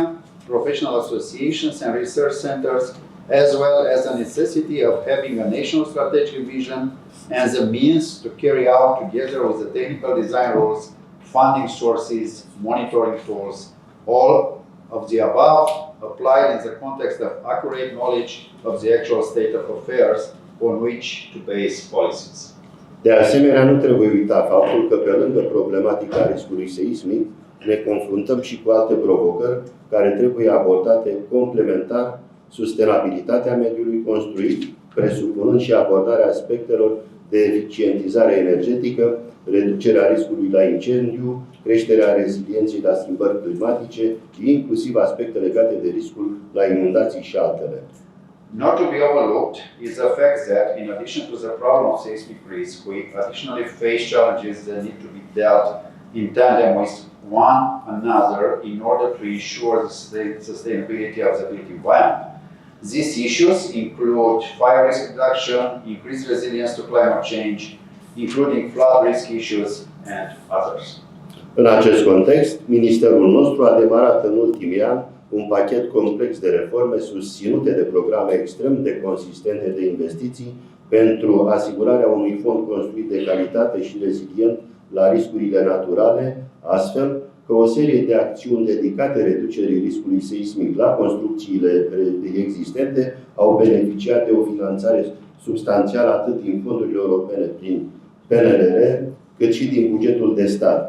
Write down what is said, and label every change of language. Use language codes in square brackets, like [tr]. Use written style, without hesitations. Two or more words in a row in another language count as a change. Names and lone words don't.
[en] professional associations and research centers, as well as the necessity of having a national strategic vision and the means to carry out together with the technical design rules, funding sources, monitoring tools, all of the above applied in the context of accurate knowledge of the actual state of affairs on which to base policies. [ro] De asemenea, nu trebuie uita faptul că pe lângă problematica riscului seismic, ne confruntăm și cu alte provocări care trebuie abordate complementar, sustenabilitatea mediului construit, presupunând și abordarea aspectelor de eficientizare energetică, reducerea riscului la incendiu, creșterea rezilienței la schimbări climatice, inclusiv aspecte legate de riscul la inundații și altele. [en] Not to be overlooked is the fact that, in addition to the problem of seismic risk, we additionally face challenges that need to be dealt in tandem with one another in order to ensure the sustainability of the built environment. These issues include fire risk reduction, increased resilience to climate change, including flood risk issues, and others. [ro] În acest context, Ministerul nostru a demarat în ultimii ani un pachet complex de reforme susținute de programe extrem de consistente de investiții pentru asigurarea unui fond construit de calitate și rezilient la riscurile naturale, astfel că o serie de acțiuni dedicate reducerii riscului seismic la construcțiile existente au beneficiat de o finanțare substanțială atât din fondurile europene prin PNRR, cât și din bugetul de stat.